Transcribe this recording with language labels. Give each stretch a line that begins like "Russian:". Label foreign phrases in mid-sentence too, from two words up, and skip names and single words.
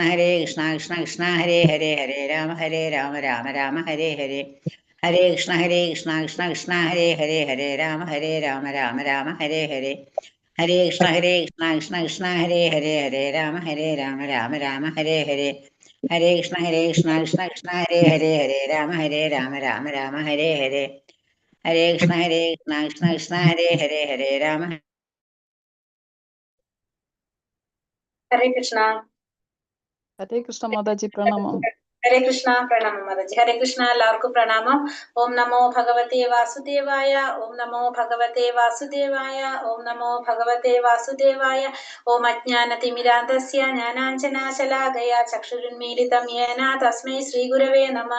Sanskrit: കൃഷ്ണ കൃഷ്ണ ഹരേ ഹരേ രാമ രാമ ഹരേ ഹരേ ഹരേ കൃഷ്ണ കൃഷ്ണ കൃഷ്ണ ഹരേ രാമ രാമ ഹരേ ഹരേ ഹരേ കൃഷ്ണ കൃഷ്ണ കൃഷ്ണ ഹരേ രാമ രാമ ഹരേ ഹരേ ഹരേ കൃഷ്ണ കൃഷ്ണ കൃഷ്ണ ഹരേ രാമ രാമ ഹരേ ഹരേ ഹരേ കൃഷ്ണ കൃഷ്ണ കൃഷ്ണ ഹരേ രാമ. ഹരേ കൃഷ്ണ. ഹരേ കൃഷ്ണ
Malayalam: മാതാജി, പ്രണാമം.
Sanskrit: ഹരേ കൃഷ്ണ,
Malayalam: പ്രണാമം മാതാജി.
Sanskrit: ഹരേ കൃഷ്ണ,
Malayalam: എല്ലാവർക്കും പ്രണാമം.
Sanskrit: ഓം നമോ ഭഗവതേ വാസുദേവായ, ഓം നമോ ഭഗവതേ വാസുദേവായ, ഓം നമോ ഭഗവതേ വാസുദേവായ. ഓം അജ്ഞാനതിമിരാന്ധസ്യ ജ്ഞാനാഞ്ജനാശലാകയാ ചക്ഷുരുന്മീലിതം യേന തസ്മൈ ശ്രീഗുരവേ നമഃ.